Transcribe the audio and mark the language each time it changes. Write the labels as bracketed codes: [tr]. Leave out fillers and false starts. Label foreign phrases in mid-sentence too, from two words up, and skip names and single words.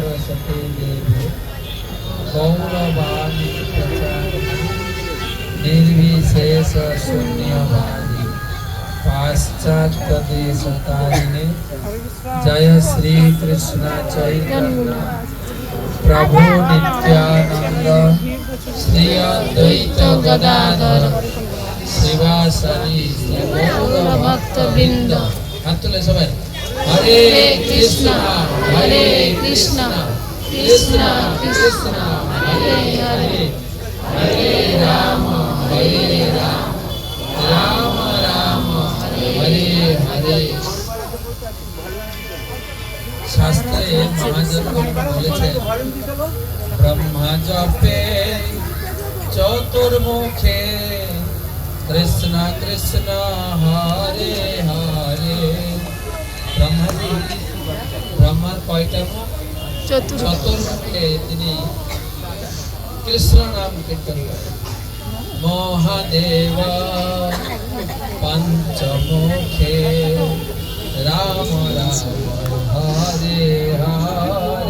[sa] प्रकाशते देवे गौरवाणी प्रचारिणे निर्विशेष शून्यवादी पाश्चात्य देश तारिणे जय श्री कृष्ण चैतन्य प्रभु नित्यानंद श्री अद्वैत गदाधर श्रीवासदि गौर भक्त बिंद। [bn] হাত তুলে সবাই। [sa] हरे कृष्णा कृष्णा कृष्णा हरे हरे हरे राम राम राम हरे हरे। [bn] শাস্ত্রে মহাজন বলেছেন [sa] ब्रह्मा जपे चतुर्मुखे कृष्ण कृष्ण हरे हरे। [bn] ब्रह्मार কয়টা মুখ? চতুর্মুখে তিনি কৃষ্ণ নাম কীর্তন করেন। [sa] মহাদেব পঞ্চমুখে রাম রাম হরে হরে।